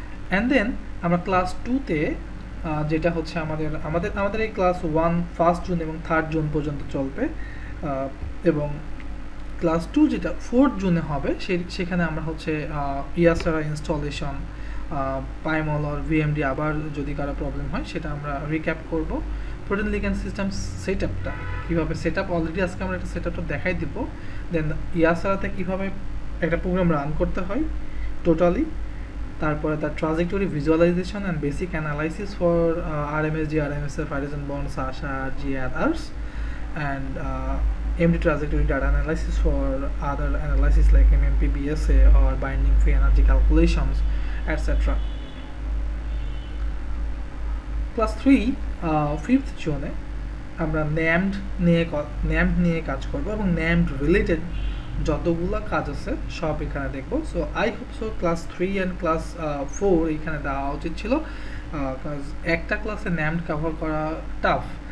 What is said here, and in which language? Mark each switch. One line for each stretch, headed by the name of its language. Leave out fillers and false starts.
Bangla: And then আমরা class 2-তে যেটা হচ্ছে আমাদের এই ক্লাস 1 1 জুন এবং 3 জুন পর্যন্ত চলবে, এবং ক্লাস 2 যেটা 4 জুনে হবে সেখানে আমরা হচ্ছে ইয়াসারা ইনস্টলেশন, পাইমল আর ভিএমডি আবার যদি কারো প্রবলেম হয় সেটা আমরা রিক্যাপ করব। প্রোটিন লিগ্যান্ড সিস্টেম সেটআপটা কীভাবে সেটআপ, অলরেডি আজকে আমরা একটা সেটআপটা দেখাই দিব। দেন ইয়াসারাতে কীভাবে একটা প্রোগ্রাম রান করতে হয় টোটালি, তারপরে তার trajectory
English: Visualisation and basic analysis for RMSD, RMSF, hydrogen bonds, ASHA, RG, and others, and MD trajectory data analysis for other analysis like MMP, BSA, or binding free energy calculations, etc.
Bangla: Class 3 5th জুনে আমরা NAMD নিয়ে কাজ করব এবং NAMD related যতগুলো কাজ আছে সব এখানে দেখব।
English: so I hope so
Bangla: class 3 and class 4 এখানে দেওয়া উচিত ছিল, কাজ একটা ক্লাসে NAMD কভার করা টাফ।